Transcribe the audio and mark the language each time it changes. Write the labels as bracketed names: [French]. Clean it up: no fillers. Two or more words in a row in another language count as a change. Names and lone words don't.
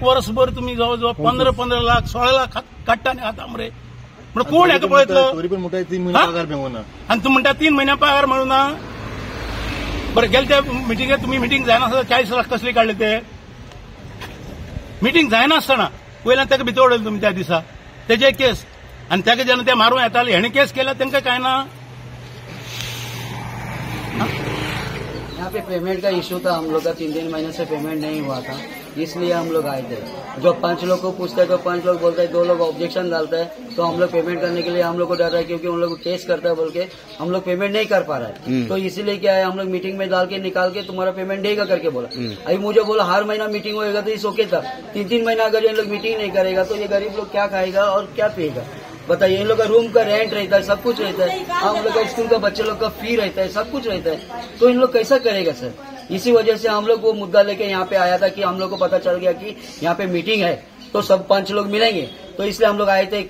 [Konkani] वर्सभर तुमी जवळ जवळ 15 लाख 16 लाख काडटा आनी खाता मरे म्हणजे कोण हेका पळयतलो आनी तूं म्हणटा 3 महिन्या पगार मेळूं ना बरें गेले ते मिटींगेक तुमी मिटींग जायनासतना 40 लाख कसले काडले ते मिटींग जायनासतना वयल्यान ताका भितर उडयलें तुमी त्या दिसा तेजे केस आनी ताका जेन्ना ते मारूं येताले हेणे केस केल्या तांकां कांय ना [Hindi] यहाँ पे पेमेंट का इशू था हम लोग का 3 महीने से पेमेंट नहीं हुआ था इसलिए हम लोग आए थे जो 5 लोग को पूछते हैं तो 5 लोग बोलते हैं 2 लोग ऑब्जेक्शन डालते हैं तो हम लोग पेमेंट करने के लिए हम लोग को डर रहा है क्योंकि उन लोग केस करता है बोल के हम लोग पेमेंट नहीं कर पा रहा है तो इसीलिए क्या है हम लोग मीटिंग में डाल के निकाल के तुम्हारा पेमेंट देगा करके बोला अभी मुझे बोला हर महीना मीटिंग होएगा तो इस ओके था 3 महीना अगर ये लोग मीटिंग नहीं करेगा तो ये गरीब लोग क्या खाएगा और क्या पिएगा बताइए इन लोग का रूम का रेंट रहता है सब कुछ रहता है हम लोग का स्कूल का बच्चे लोग का फी रहता है सब कुछ रहता है तो इन लोग कैसा करेगा सर इसी वजह से हम लोग वो मुद्दा लेके यहाँ पे आया था कि हम लोग को पता चल गया कि यहाँ पे मीटिंग है तो सब पंच लोग मिलेंगे, तो इसलिए हम लोग आए थे।